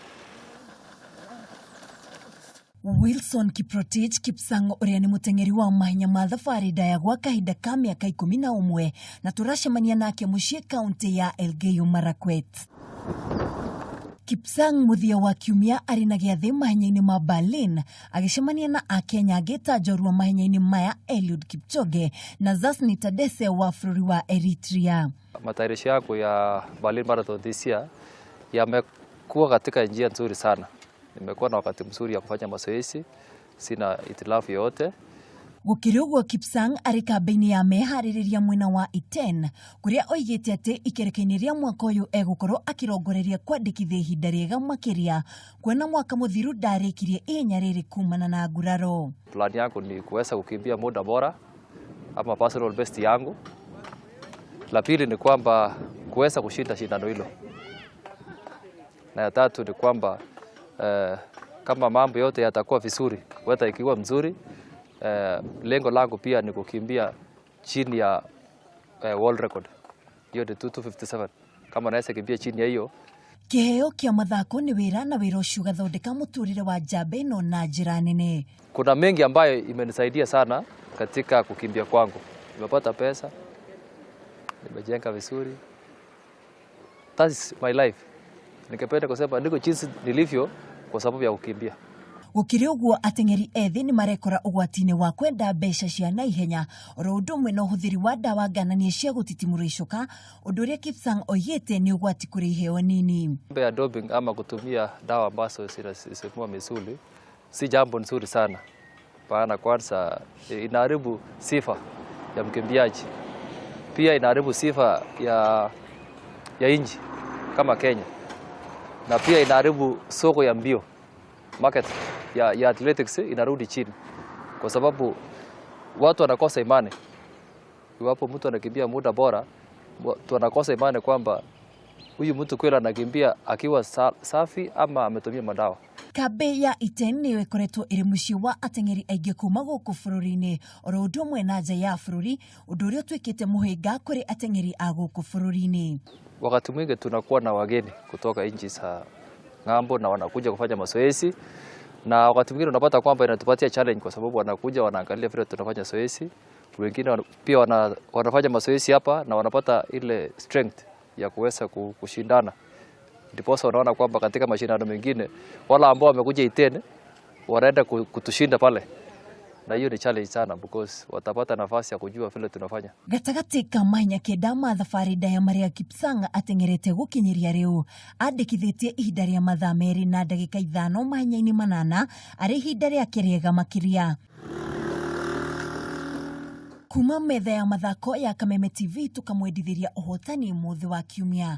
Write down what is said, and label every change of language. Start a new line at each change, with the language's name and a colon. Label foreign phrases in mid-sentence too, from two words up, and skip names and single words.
Kikuyu: Wilson Kiprotich Kipsang uria ni mutengeri wa mahenya ma thabarĩ ndaya gwa kahinda ka mĩaka 11 na turacemania nake muciĩ kaunti ya Elgeyo Marakwet. Kipsang muthia wa kiumia arĩ na gĩathĩ mahenya-inĩ ma Berlin agĩcemania na Akenya angĩ ta njorua mahenya-inĩ maya Eliud Kipchoge na Zasni Tadese wa bũrũri wa Eritrea.
Swahili: Matayarisho yangu ya Berlin Marathon
English: this year
Swahili: yamekuwa katika njia nzuri sana. Nimekuwa na wakati mzuri ya kufanya mazoezi, sina itilafu yote.
Kikuyu: Gukirugwo Kipsang ari kambĩ-inĩ ya meharĩrĩria mwena wa Iten, kuria oigĩte atĩ ikereka-inĩ rĩa mwaka ũyũ egũkorwo akirongoreria kwandĩkithia ihinda rĩega makĩria, kuona mwaka mũthiru ndarĩkirie ihenya rĩrĩ kumana na nguraro.
Swahili: Plan yangu ni kuweza kukimbia muda bora ama
English: personal best
Swahili: yangu. La pili ni kwamba kuweza kushinda shindano hilo. Na ya tatu ni kwamba kama mambo yote yatakuwa vizuri, weta ikiwa mzuri, lengo langu pia ni kukimbia chini ya world record. Hiyo ni 2:57. Kama naweza kimbia chini ya hiyo.
Kikuyu: Kĩheo kĩa mathako nĩ wĩra na wĩra ũcio gathondeka mũtũrĩre wa njamba ĩno na njĩra nene.
Swahili: Kuna mengi ambayo imenisaidia sana katika kukimbia kwangu. Nimepata pesa, nimejenga vizuri.
English: That's my life.
Swahili: Nikapenda kusema niko jinsi nilivyo kwa sababu ya kukimbia.
Kikuyu: Gukiri ũguo atengeri ethĩ nĩ marekora ũgwati-inĩ wa kwenda mbeca cia naihenya oro ũndũ ũmwe na ũhũthĩri wa ndawa ngananie cia gũtitimũra icoka, ũndũ ũrĩa Kipsang oigĩte nĩ ũgwati kũrĩ iheo nini.
Swahili: Mambo ya doping ama kutumia dawa ambazo zinasimua misuli si jambo nzuri sana. Maana kwanza inaharibu sifa ya mkimbiaji. Pia inaharibu sifa ya nchi kama Kenya. Na pia inaharibu soko ya mbio. Market ya athletics inarudi chini. Kwa sababu watu wanakosa imani. Iwapo mtu anakimbia muda bora, watu wanakosa imani kwamba huyu mtu kweli anakimbia akiwa safi ama ametumia madawa.
Kikuyu: Kambĩ ya Iten nĩyo ĩkoretwo ĩrĩ mũciĩ wa atengeri aingĩ kuma gũkũ bũrũri-inĩ oro ũndũ ũmwe na nja ya bũrũri, ũndũ ũrĩa ũtuĩkĩte mũhĩnga kũrĩ atengeri a gũkũ bũrũri-inĩ.
Swahili: Wakati mwingi tunakuwa na wageni kutoka nchi za ng'ambo na wanakuja kufanya mazoezi, na wakati mwingine unapata kwamba inatupatia challenge kwa sababu wanakuja wanaangalia vile tunafanya zoezi. Wengine pia wanafanya mazoezi hapa na wanapata ile strength ya kuweza kushindana. Ndipo unaona kwamba katika mashindano mengine wala ambao wamekuja Iten wanaenda kutushinda pale. Na hiyo ni challenge sana because watapata nafasi ya kujua vile tunafanya.
Kikuyu: Gatagati ka mahenya kenda ma thabarĩ ndaya marĩa Kipsang atengerete gũkinyĩria rĩu andĩkithĩtie ihinda rĩa mathaa 2 na ndagĩka 5 mahenya-inĩ manana arĩ ihinda rĩake rĩega makĩria. Kuma metha ya mathako ya Kameme TV tukamwendithĩria ũhotani mũthĩ wa kiumia.